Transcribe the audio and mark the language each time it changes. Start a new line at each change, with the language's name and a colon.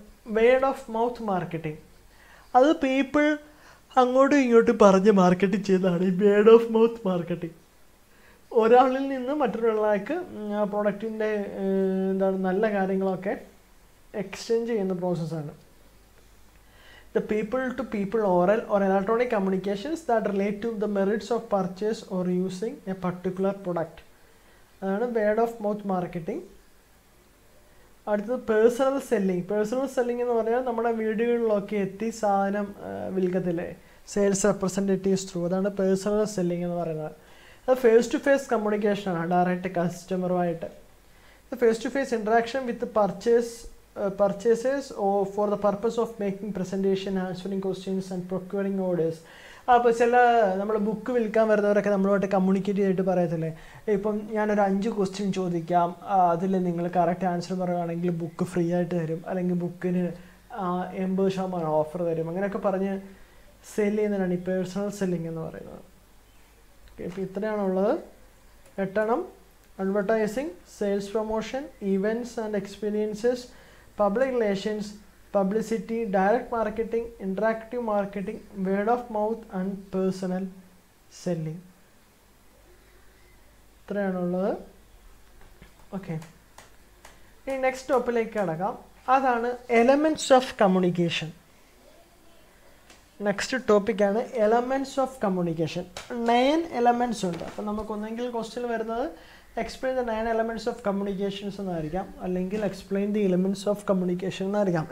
Malayalam: Word of mouth marketing. അത് people അങ്ങോട്ടും ഇങ്ങോട്ടും പറഞ്ഞ് മാർക്കറ്റിംഗ് ചെയ്യുന്നതാണ് ഈ വേർഡ് ഓഫ് മൗത്ത് മാർക്കറ്റിംഗ്. ഒരാളിൽ നിന്ന് മറ്റൊരാൾക്ക് പ്രോഡക്റ്റിൻ്റെ എന്താണ് നല്ല കാര്യങ്ങളൊക്കെ എക്സ്ചേഞ്ച് ചെയ്യുന്ന പ്രോസസ്സാണ്.
English: The people to people oral or electronic communications that relate to the merits of purchase or using a particular product.
Malayalam: അതാണ് വേർഡ് ഓഫ് മൗത്ത് മാർക്കറ്റിംഗ്. അടുത്തത് പേഴ്സണൽ സെല്ലിംഗ്. പേഴ്സണൽ സെല്ലിംഗ് എന്ന് പറഞ്ഞാൽ നമ്മുടെ വീടുകളിലൊക്കെ എത്തി സാധനം വിൽക്കത്തില്ലേ, സെയിൽസ് റെപ്രസെൻറ്റേറ്റീവ്സ് ത്രൂ, അതാണ് personal selling എന്ന് പറയുന്നത്. അത് face to face കമ്മ്യൂണിക്കേഷനാണ്, direct കസ്റ്റമറുമായിട്ട്.
English: Face to face interaction with purchases or for the purpose of making presentation, answering questions and procuring orders.
Malayalam: അപ്പോൾ ചില നമ്മൾ ബുക്ക് വിൽക്കാൻ വരുന്നവരൊക്കെ നമ്മളുമായിട്ട് കമ്മ്യൂണിക്കേറ്റ് ചെയ്തിട്ട് പറയത്തില്ലേ, ഇപ്പം ഞാനൊരു 5 ക്വസ്റ്റ്യൻ ചോദിക്കാം, അതിൽ നിങ്ങൾ കറക്റ്റ് ആൻസർ പറയുകയാണെങ്കിൽ ബുക്ക് ഫ്രീ ആയിട്ട് തരും, അല്ലെങ്കിൽ ബുക്കിന് 80% ഓഫർ തരും, അങ്ങനെയൊക്കെ പറഞ്ഞ് സെല് ചെയ്യുന്നതാണ് ഈ പേഴ്സണൽ സെല്ലിംഗ് എന്ന് പറയുന്നത്. ഓക്കെ, ഇപ്പോൾ ഇത്രയാണുള്ളത്.
English: 8 advertising, sales promotion, events and experiences, public relations, publicity, direct marketing, interactive marketing, word of mouth and personal selling.
Malayalam: ഇത്രയാണുള്ളത്. Okay, ഇനി നെക്സ്റ്റ് ടോപ്പിലേക്ക് കടക്കാം. അതാണ് എലമെൻറ്റ്സ് ഓഫ് കമ്മ്യൂണിക്കേഷൻ. നെക്സ്റ്റ് ടോപ്പിക്കാണ് എലമെൻറ്റ്സ് ഓഫ് കമ്മ്യൂണിക്കേഷൻ. 9 എലമെൻറ്റ്സ് ഉണ്ട്. അപ്പം നമുക്കൊന്നെങ്കിൽ question വരുന്നത്
English: explain the 9 elements of communications
Malayalam: എന്നായിരിക്കാം, അല്ലെങ്കിൽ
English: explain the elements of communication
Malayalam: എന്നായിരിക്കാം.